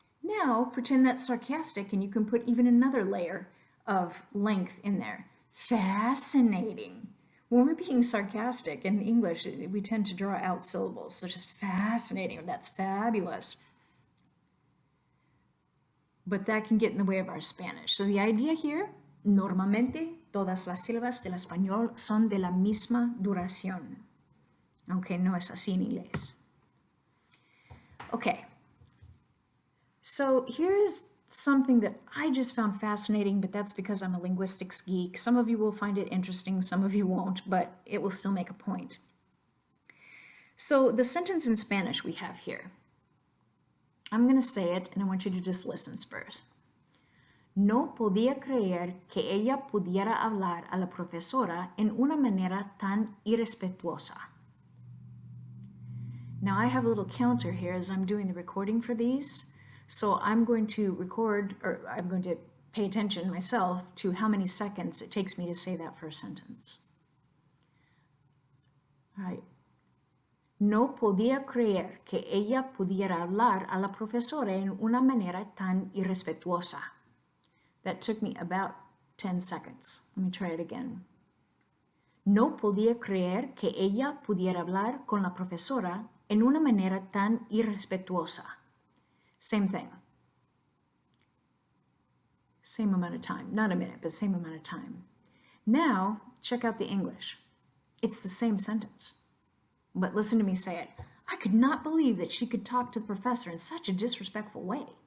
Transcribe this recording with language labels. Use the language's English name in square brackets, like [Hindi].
[English] Now pretend that's sarcastic and you can put even another layer of length in there. Fascinating. When we're being sarcastic in English, we tend to draw out syllables, such as fascinating, or that's fabulous. But that can get in the way of our Spanish. So the idea here, [Spanish] normalmente todas las sílabas del español son de la misma duración. Aunque no es así en inglés. [English] Okay. So here's something that I just found fascinating, but that's because I'm a linguistics geek. Some of you will find it interesting, some of you won't, but it will still make a point. So the sentence in Spanish we have here, I'm going to say it and I want you to just listen first. [Spanish] No podía creer que ella pudiera hablar a la profesora en una manera tan irrespetuosa. [English] Now I have a little counter here as I'm doing the recording for these. So I'm going to record, or I'm going to pay attention myself to how many seconds it takes me to say that first sentence. All right. [Spanish] No podía creer que ella pudiera hablar a la profesora en una manera tan irrespetuosa. [English] That took me about 10 seconds. Let me try it again. [Spanish] No podía creer que ella pudiera hablar con la profesora en una manera tan irrespetuosa. [English] Same thing. Same amount of time. Not a minute, but same amount of time. Now, check out the English. It's the same sentence. But listen to me say it. I could not believe that she could talk to the professor in such a disrespectful way.